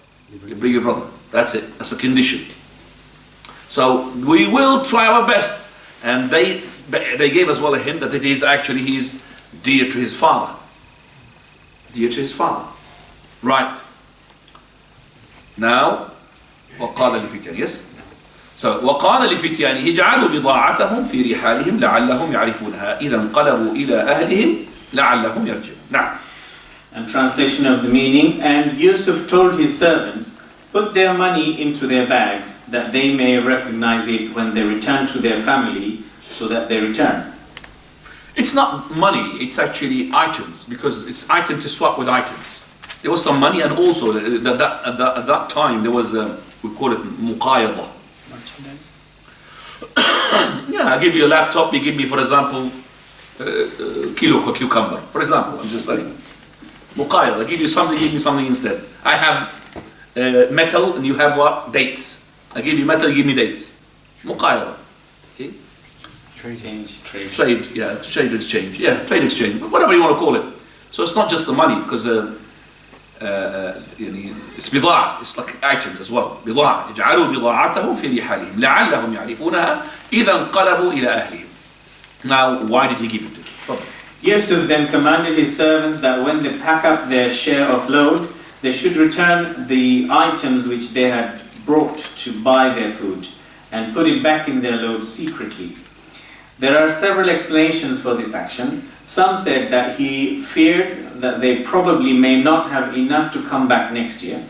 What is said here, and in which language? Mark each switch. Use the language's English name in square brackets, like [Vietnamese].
[English] You bring your brother. That's it. That's a condition. So we will try our best. And they gave us well a hint that it is actually he is dear to his father. Dear to his father. Right. Now, [Arabic] وقال لفتيانه, [English] yes? So, [Arabic] وقال لفتيانه جعلوا بضاعتهم في رحالهم لعلهم يعرفونها إذا انقلبوا إلى أهلهم لعلهم يرجعون. نعم. [English] And translation of the meaning, and Yusuf told his servants, put their money into their bags, that they may recognize it when they return to their family, so that they return. It's not money, it's actually items, because it's item to swap with items. There was some money, and also at that time there was, we call it muqayada. Merchandise? Yeah, I give you a laptop, you give me, for example, kilo cucumber, for example. I'm just saying. Muqayyad, I give you something, give me something instead. I have metal and you have what? Dates. I give you metal, you give me dates. Muqayyad. Okay? Trade, yeah, trade exchange. Yeah, trade exchange. Whatever you want to call it. So it's not just the money, because it's بضاعة, it's like items as well. [Arabic] بضاعة. اجعلوا بضاعتهم في رحالهم لعلهم يعرفونها إذا انقلبوا إلى أهلهم. [English] Now, why did he give it to them? Yusuf then commanded his servants that when they pack up their share of load, they should return the items which they had brought to buy their food and put it back in their load secretly. There are several explanations for this action. Some said that he feared that they probably may not have enough to come back next year.